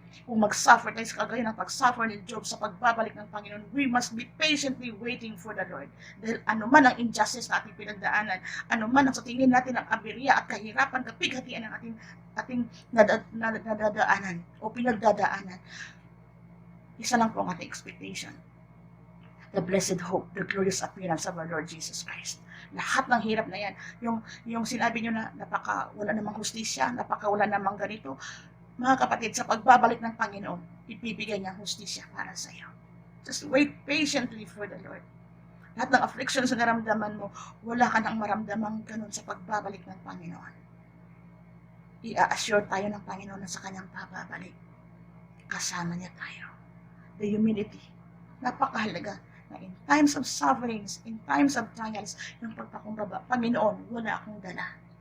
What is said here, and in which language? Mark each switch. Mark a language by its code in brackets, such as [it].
[tl] Kung mag-suffer tayo sa kagaya ng pag-suffer ni Job sa pagbabalik ng Panginoon, [en] we must be patiently waiting for the Lord. [tl] Dahil anuman ang injustice na ating pinagdaanan, anuman ang sa tingin natin ang aberya at kahirapan, kapighatian ng ating nadadaanan o pinagdadaanan, isa lang po ang ating expectation. [en] The blessed hope, the glorious appearance of our Lord Jesus Christ. [tl] Lahat ng hirap na yan, yung sinabi nyo na wala namang hustisya, wala namang ganito, mga kapatid, sa pagbabalik ng Panginoon, ipibigay niya ang hustisya para sa iyo. [en] Just wait patiently for the Lord. [tl] Lahat ng afflictions na naramdaman mo, wala ka nang maramdamang ganun sa pagbabalik ng Panginoon. I-assure tayo ng Panginoon na sa kanyang pagbabalik, kasama niya tayo. [en] The humility, [tl] napakahalaga na [en] in times of sufferings, in times of trials, [tl] yung pagpakumbaba, Panginoon, wala akong dala.